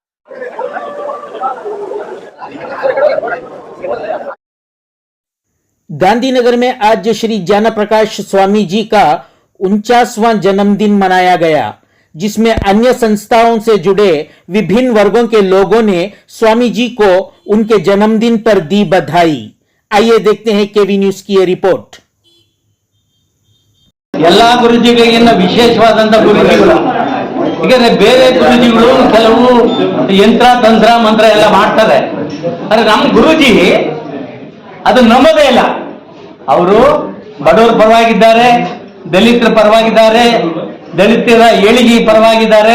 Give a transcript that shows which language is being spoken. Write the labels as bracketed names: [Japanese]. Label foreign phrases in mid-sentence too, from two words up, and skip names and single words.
[Hindi] गांधीनगर में आज श्री ज्ञान प्रकाश स्वामी जी का 49वां जन्मदिन मनाया गया, जिसमें अन्य संस्थाओं से जुड़े विभिन्न वर्गों के लोगों ने स्वामी जी को उनके जन्मदिन पर दी बधाई। आइए देखते हैं केवी न्यूज की ये रिपोर्ट। [Kannada] ಎಲ್ಲಾ ಗುರುಜಿಗಳಿಗಿನ್ನ ವಿಶೇಷವಾದಂತ ಗುರುಜಿಗಳು, ಯಾಕಂದ್ರೆ ಬೇರೆ ಗುರುಜಿಗಳು ಕೆಲವು ಯಂತ್ರ ತಂತ್ರ ಮಂತ್ರ ಎಲ್ಲ ಮಾಡ್ತಾರೆ. ಆದ್ರೆ ನಮ್ಮ ಗುರುಜಿ ಅದು ನಂಬೋದೇ ಇಲ್ಲ. ಅವರು ಬಡವರ ಪರವಾಗಿದ್ದಾರೆ, ದಲಿತರ ಪರವಾಗಿದ್ದಾರೆ, ದಲಿತರ ಏಳಿಗೆ ಪರವಾಗಿದ್ದಾರೆ.